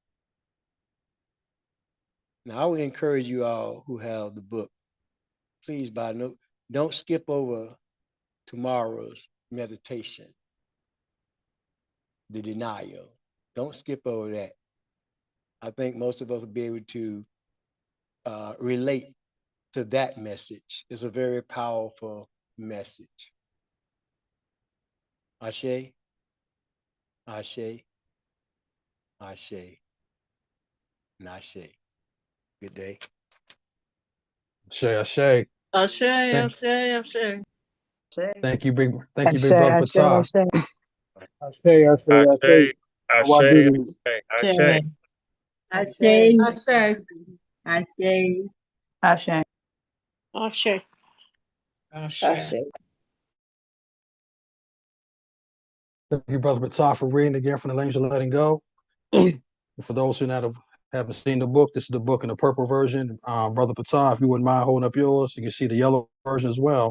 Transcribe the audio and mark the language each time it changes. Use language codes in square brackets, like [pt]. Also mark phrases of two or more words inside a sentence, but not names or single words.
[en] Now, I would encourage you all who have the book, please don't skip over tomorrow's meditation, the denial. Don't skip over that. I think most of us will be able to relate to that message. It's a very powerful message. Ashe, Ashe, Ashe, Nashe. Good day. Ashe. Ashe, Thank, Ashe, Ashe. thank you, big brother I Patah. say. I say, Ashe, Ashe, Wagyu. Ashe. I say. Ashe. I say. Ashe. Ashe. Ashe. Thank you, brother Patah, for reading again from the Language of Letting Go. For those who haven't seen the book, this is the book in the purple version. Brother Patah, if you wouldn't mind holding up yours, you can see the yellow version as well.